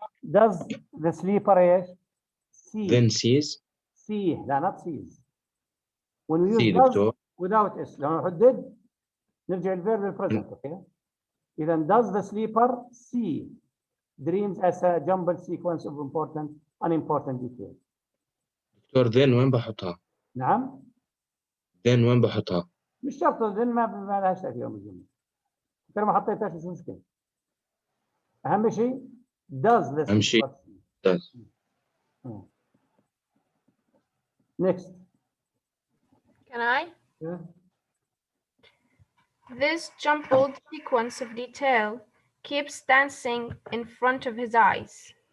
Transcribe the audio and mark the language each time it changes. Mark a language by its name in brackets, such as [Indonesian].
[English] does the sleeper [Arabic] ايش؟ [English] See. Then sees. See. [Arabic] لا [English] not sees. When we use See, does [Arabic] دكتور. [English] without s [Arabic] لما نحط did نرجع الفيرب للبريزنت. اوكي. [English] إذا does the sleeper see dreams as a jumbled sequence of important unimportant details. [Arabic] دكتور [English] then [Arabic] وين بحطها؟ نعم. [English] then [Arabic] وين بحطها؟ مش شرط [English] then [Arabic] ما لهاش تأثير يوم الجمعة. ترى ما حطيتهاش مش مشكلة. أهم شيء [English] does the [Arabic] أهم شيء [English] sleeper see. does. Next. Can I? Yeah. This jumbled sequence of detail keeps dancing in front of his eyes.